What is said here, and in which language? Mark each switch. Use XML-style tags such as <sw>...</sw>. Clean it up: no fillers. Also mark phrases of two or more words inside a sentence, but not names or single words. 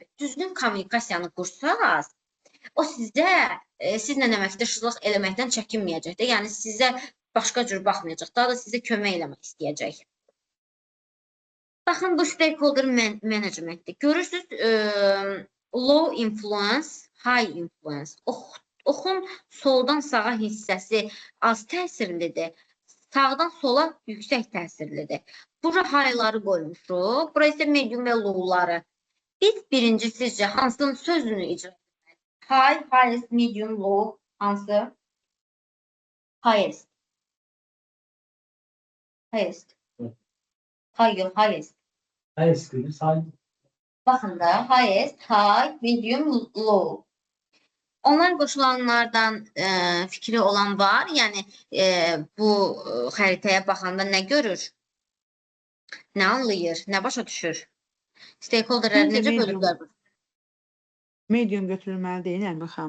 <az>Düzgün kommunikasiyanı qursaq, o sizlə əməkdaşlıq eləməkdən çəkinməyəcəkdir. Yəni sizə başqa cür baxmayacaq. Daha da sizə kömək eləmək istəyəcək. Baxın, bu</az> <en>stakeholder managementdir.</en> <az>Görürsünüz,</az> <en>low influence, high influence.</en> <az>Oxun soldan sağa hissəsi az təsirlidir, sağdan sola yüksək təsirlidir. Bura high'ları qoymuşuq, bura isə medium və low'ları. Biz birinci sizcə hansının sözünü icra etməliyik?</az> <en>High, highest, medium, low, hansı? Highest. Highest. High, highest. Highest dediniz, high.</en> <az>Baxın da,</az> <en>highest, high, medium, low.</en> <az>Onlar qoşulanlardan fikri olan var. Yəni bu xəritəyə baxanda nə görür? Nə anlayır? Nə başa düşür? Stakeholderləri necə bölürlər? Medium götürülməli deyil, Nərmin xanım.</az>